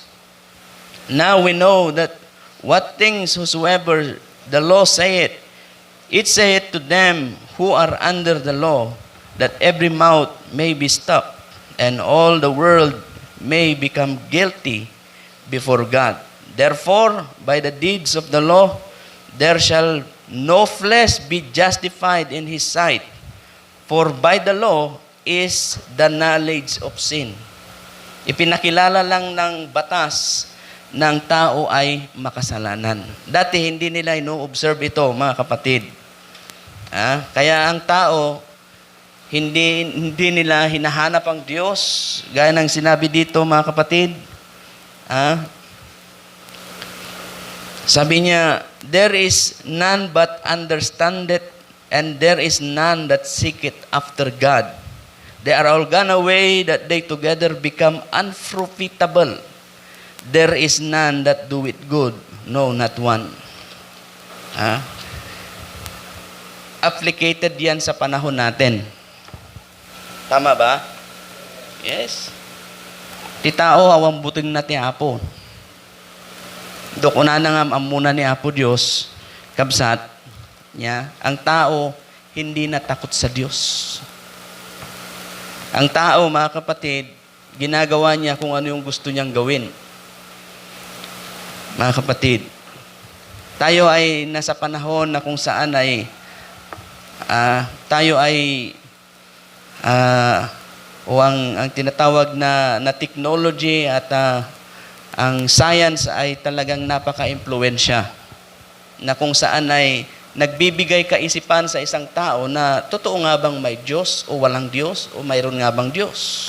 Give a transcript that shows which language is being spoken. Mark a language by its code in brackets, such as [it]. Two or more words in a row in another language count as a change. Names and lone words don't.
[en] Now we know that what things whosoever the law saith, it saith to them who are under the law, that every mouth may be stopped, and all the world may become guilty before God. Therefore, by the deeds of the law, there shall no flesh be justified in his sight. For by the law is the knowledge of sin. [tl] Ipinakilala lang ng batas ng tao ay makasalanan. Dati hindi nila ino-observe ito, mga kapatid. Kaya ang tao, hindi nila hinahanap ang Diyos. Gaya ng sinabi dito, mga kapatid. Sabi niya, [en] there is none but understandeth, and there is none that seeketh after God. They are all gone away, that they together become unprofitable. There is none that doeth good, no, not one. [tl] Applicated yan sa panahon natin. Tama ba? Yes. [ilo] Ti tao awang buting na ti Apo. Dokuna na nga amuna ni Apo Diyos, kabsat niya, [tl] ang tao hindi natakot sa Diyos. Ang tao, mga kapatid, ginagawa niya kung ano yung gusto niyang gawin. Mga kapatid, tayo ay nasa panahon na kung saan ay tayo ay ang tinatawag na technology at ang science ay talagang napaka-impluwensya, na kung saan ay nagbibigay kaisipan sa isang tao na totoo nga bang may Diyos o walang Diyos o mayroon nga bang Diyos.